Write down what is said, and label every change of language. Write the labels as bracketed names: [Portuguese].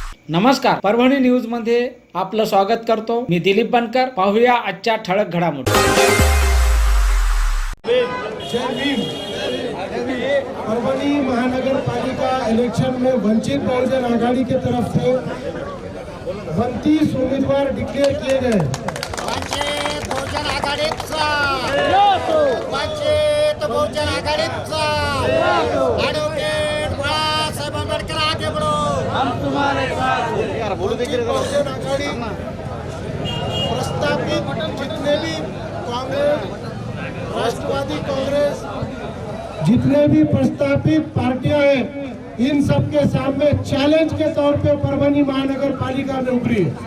[Marathi] नमस्कार, परभणी न्यूज मध्ये आपलं स्वागत करतो. मी दिलीप बनकर. पाहूया आजच्या ठळक घडामोडी. जय भीम. [Hindi] परभणी महानगर पालिका इलेक्शन में वंचित बहुजन आघाड़ी की तरफ से 29 उम्मीदवार डिक्लेयर किए गए. [Marathi] वंचित बहुजन आघाडीचा वंचित बहुजन आघाडीचा ॲडव्होकेट बाळासाहेब आंबेडकर [Hindi] आगे बढ़ो. बहुजन आघाड़ी प्रस्तावित जितने भी कांग्रेस, राष्ट्रवादी कांग्रेस, जितने भी प्रस्तावित पार्टियां हैं, इन सब के सामने चैलेंज के तौर पे परभणी महानगर पालिका में उभरी.